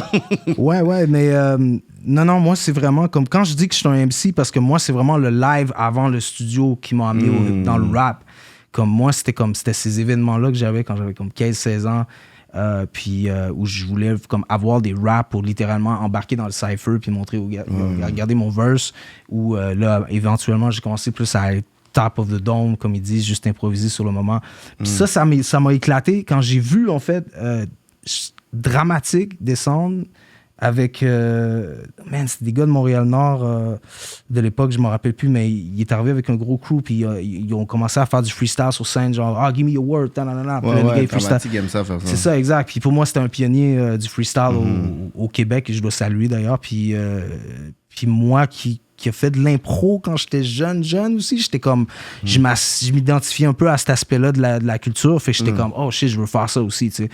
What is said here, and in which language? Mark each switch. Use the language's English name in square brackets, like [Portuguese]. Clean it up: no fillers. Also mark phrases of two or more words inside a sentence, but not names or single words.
[French] ouais, mais non, moi, c'est vraiment comme quand je dis que je suis un MC, parce que moi, c'est vraiment le live avant le studio qui m'a amené dans le rap. Comme moi, c'était ces événements-là que j'avais quand j'avais comme 15-16 ans. Puis où je voulais comme avoir des raps pour littéralement embarquer dans le cypher puis montrer aux gars, regarder mon verse. Où là, éventuellement, j'ai commencé plus à être [English] top of the dome, [French] comme ils disent, juste improviser sur le moment. Puis ça m'a éclaté quand j'ai vu, en fait, Dramatique descendre avec... c'est des gars de Montréal-Nord de l'époque, je me rappelle plus, mais il est arrivé avec un gros crew, puis ils ont commencé à faire du freestyle sur scène, genre « [English] give me your word », [French] Dramatique aime ça faire ça. C'est ça, exact. Puis pour moi, c'était un pionnier du freestyle au Québec, et je dois saluer d'ailleurs. Puis moi qui a fait de l'impro quand j'étais jeune aussi, j'étais comme... Je m'identifiais un peu à cet aspect-là de la culture, fait que j'étais comme, [English] oh shit, [French] je veux faire ça aussi, tu sais.